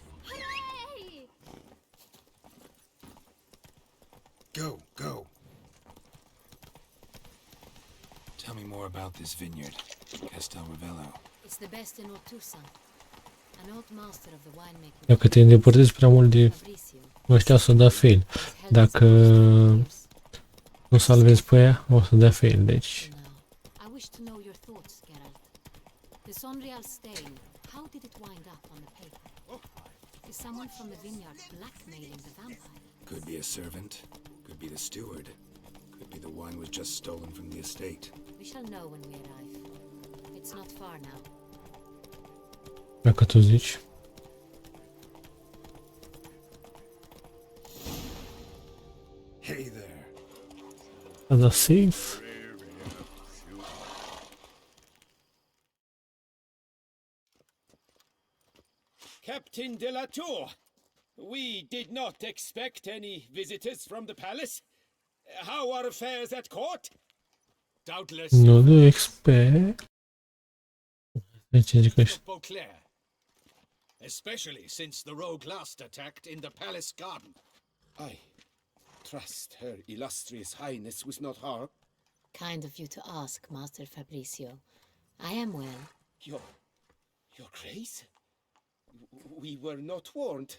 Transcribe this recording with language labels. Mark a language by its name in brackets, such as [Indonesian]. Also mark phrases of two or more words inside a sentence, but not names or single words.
[English] Hooray! Go, go. Tell me more about this vineyard, Castel Ravello. It's the best in Ortusa. An old master of the winemaking. [Romanian] Dacă te îndepărtezi prea mult de Fabrizio. ăștia, o să dea fail. [English] has held [Romanian] Dacă [English] its years. [Romanian] nu salvezi pe ea, o să dea fail. Deci, [English] Now, I wish to know your thoughts, Geralt. The Sonreal stain, how did it wind up on the paper? Is someone from the vineyard blackmailing the vampire? Could be a servant, could be the steward, could be the wine was just stolen from the estate. We shall know when we arrive. It's not far now. [Romanian] dacă tu zici. [English] Hey there. Ada safe. Captain de la Tour, we did not expect any visitors from the palace. How are affairs at court? Doubtless [Romanian] Nu de expert. Deci zic [English] of Beauclair. Especially since the rogue last attacked in the palace garden. I trust her illustrious highness was not harmed. Kind of you to ask, Master Fabrizio. I am well. Your grace? We were not warned.